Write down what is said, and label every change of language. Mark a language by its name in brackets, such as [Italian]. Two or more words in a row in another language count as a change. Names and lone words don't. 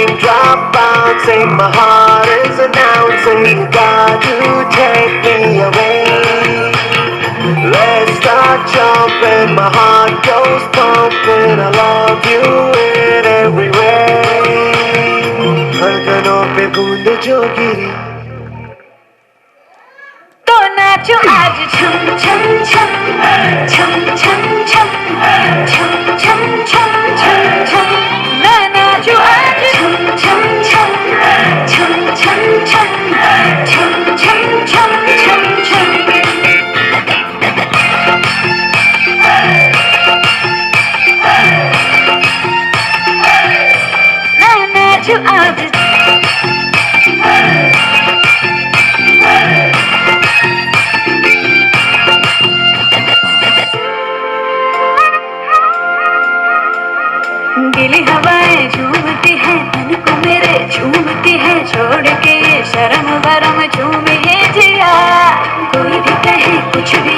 [English] stop bouncing. My heart is announcing you got to take me away. Let's start jumping. My heart goes pumping. I love you in every way. [Hindi] धड़कनों पे बूंद जो गिरी तो नाचो आज छम छम छम छम छम छम छम छम छम छम छम मैं नाचो आज छम छम छम छम छम छम छम छम छम छम छम मैं नाचो आज गिली हवाएं झूमती है तन को मेरे झूमती है छोड़ के ये शर्म वरम झूमे है जिया कोई भी कहे कुछ भी